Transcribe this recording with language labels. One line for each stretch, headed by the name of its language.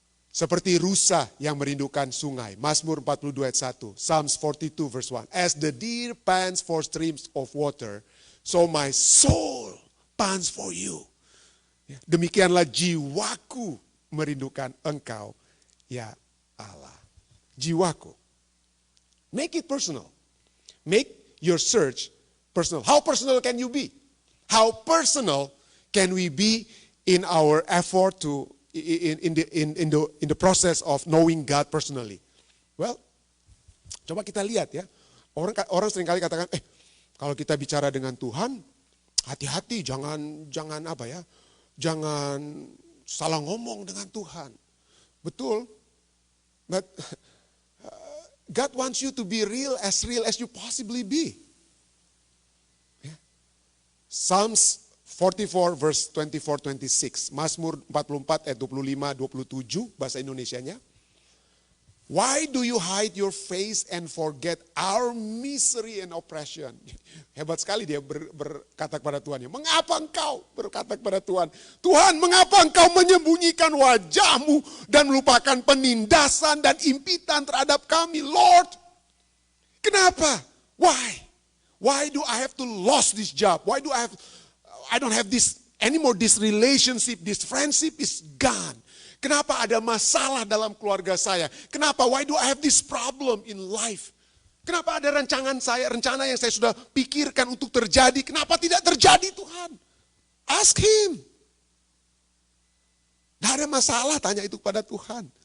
Indonesian: Seperti rusa yang merindukan sungai. Mazmur 42 ayat 1. Psalms 42 verse 1.
English: As the deer pants for streams of water, so my soul pants for you.
Indonesian: Demikianlah jiwaku merindukan Engkau, ya Allah. Jiwaku.
English: Make it personal. Make your search personal. How personal can you be? How personal can we be in our effort to in the process of knowing God personally?
Indonesian: Well, coba kita lihat ya. Orang seringkali katakan, kalau kita bicara dengan Tuhan, hati-hati, jangan apa ya? Jangan salah ngomong dengan Tuhan. Betul.
English: But God wants you to be real as you possibly be. Yeah. Psalms 44 verse 24-26.
Indonesian: Mazmur 44 ayat 25-27 bahasa Indonesianya.
English: Why do you hide your face and forget our misery and oppression?
Indonesian: Hebat sekali dia berkata kepada Tuhan. Mengapa engkau berkata kepada Tuhan? Tuhan, mengapa engkau menyembunyikan wajahmu dan melupakan penindasan dan impitan terhadap kami, Lord? Kenapa?
English: Why? Why do I have to lose this job? Why do I don't have this anymore, this relationship, this friendship is gone.
Indonesian: Kenapa ada masalah dalam keluarga saya? Kenapa?
English: Why do I have this problem in life?
Indonesian: Kenapa ada rencana yang saya sudah pikirkan untuk terjadi, kenapa tidak terjadi Tuhan?
English: Ask Him.
Indonesian: Tidak ada masalah, tanya itu kepada Tuhan.